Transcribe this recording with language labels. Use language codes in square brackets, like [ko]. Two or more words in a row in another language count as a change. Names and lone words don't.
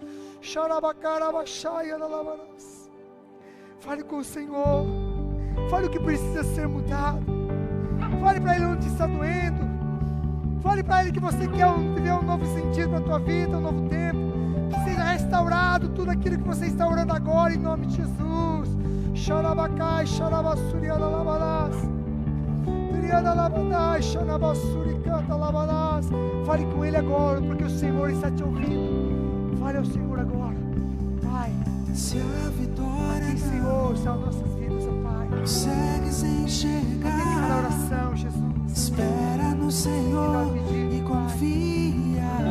[pt] Fale com o Senhor, Fale o que precisa ser mudado. Fale para Ele onde está doendo. Fale para Ele que você quer viver um novo sentido para a tua vida, um novo tempo. Que seja restaurado tudo aquilo que você está orando agora, em nome de Jesus. Xarabacai, xarabassuriana labarás. Triana labadai, xanabassuricanta labarás. Fale com Ele agora, porque o Senhor está te ouvindo. Fale ao Senhor agora. Pai, se a vitória aqui, Senhor, são nossas vidas, ó Pai. consegues enxergar, atende cada oração, Jesus. Espera no Senhor e confia.